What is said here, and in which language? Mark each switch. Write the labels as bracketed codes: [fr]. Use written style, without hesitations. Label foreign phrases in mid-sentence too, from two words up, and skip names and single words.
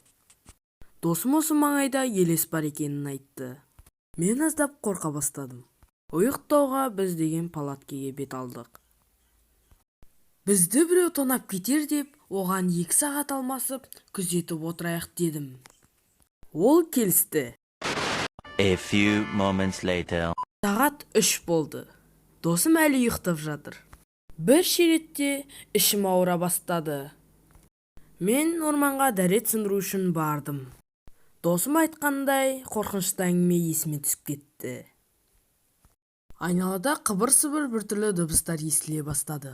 [kk] Досым осы маңайда елес бар екенін айтты. Мен аздап қорқа бастадым. Ұйықтауға біз деген палаткеге бет алдық. Бізді біреу тонап кетер деп, оған 2 сағат алмасып, күзетіп отырайық дедім. Ол келісті. [en] A few moments later. [kk] Сағат 3 болды. Досым әлі ұйықтап жатыр. Бір шеретте ішім ауыра бастады. Мен орманға дәрет сындыру үшін бардым. Досым айтқандай қорқынышты әңгіме есіме түсіп кетті. Айналада қыбыр-сыбыр біртүрлі дыбыстар естіле бастады.